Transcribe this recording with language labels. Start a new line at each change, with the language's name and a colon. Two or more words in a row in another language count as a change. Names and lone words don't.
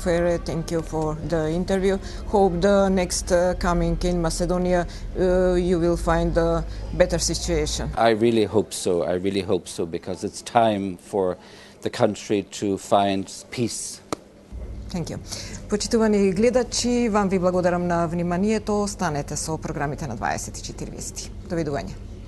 English: Fouere, thank you for the interview. Hope the next coming in Macedonia you will find a better situation. I really hope so. I really hope so, because it's time for the country to find peace. Thank you.
Macedonian: Почитувани гледачи, вам ви благодарам на вниманието. Останете со програмите на 24 вести. Довидување.